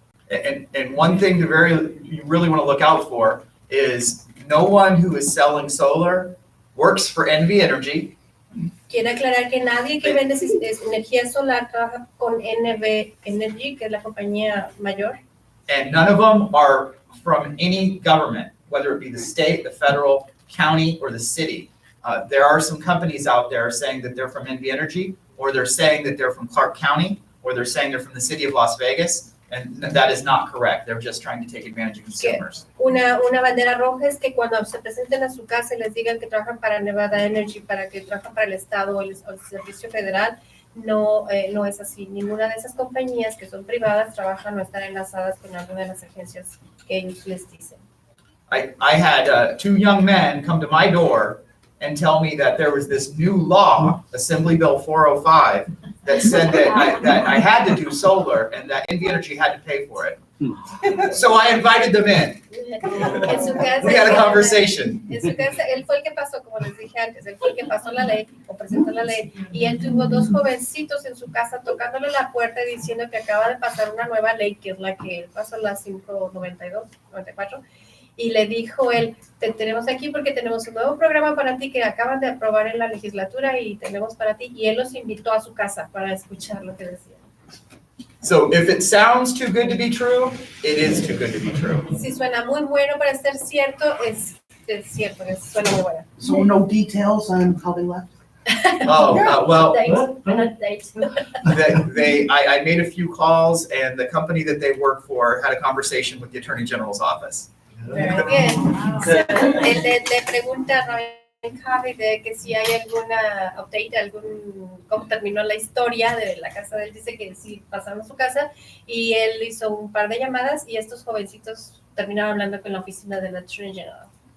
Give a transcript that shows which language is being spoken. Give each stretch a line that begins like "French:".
English: And one thing you really want to look out for is no one who is selling solar works for NV Energy.
Spanish: Quiero aclarar que nadie que vende energía solar trabaja con NV Energy, que es la compañía mayor.
English: And none of them are from any government, whether it be the state, the federal, county, or the city. There are some companies out there saying that they're from NV Energy, or they're saying that they're from Clark County, or they're saying they're from the city of Las Vegas. And that is not correct. They're just trying to take advantage of consumers.
Spanish: Una bandera roja es que cuando se presenten a su casa y les digan que trabajan para Nevada Energy, para que trabajan para el Estado o el Servicio Federal, no es así. Ninguna de esas compañías que son privadas trabajan o están enlazadas con alguna de las agencias que ellos les dicen.
English: I had two young men come to my door and tell me that there was this new law, Assembly Bill 405, that said that I had to do solar and that NV Energy had to pay for it. So I invited them in.
Spanish: En su casa,
English: We had a conversation.
Spanish: En su casa, él fue el que pasó, como les dije antes, él fue el que pasó la ley, o presentó la ley, y él tuvo dos jovencitos en su casa tocándole la puerta y diciendo que acaba de pasar una nueva ley, que es la que pasó la 592, 94, y le dijo él, te tenemos aquí porque tenemos un nuevo programa para ti que acaban de aprobar en la legislatura y tenemos para ti, y él los invitó a su casa para escuchar lo que decían.
English: So if it sounds too good to be true, it is too good to be true.
Spanish: Si suena muy bueno para ser cierto, es cierto, suena muy bueno.
English: So no details on how they left? Well, Date. I made a few calls, and the company that they work for had a conversation with the Attorney General's office. Very good.
Spanish: So, él le pregunta a Ryan Harvey de que si hay alguna update, cómo terminó la historia de la casa de él. Dice que sí pasaron a su casa y él hizo un par de llamadas y estos jovencitos terminaron hablando con la oficina del Attorney General.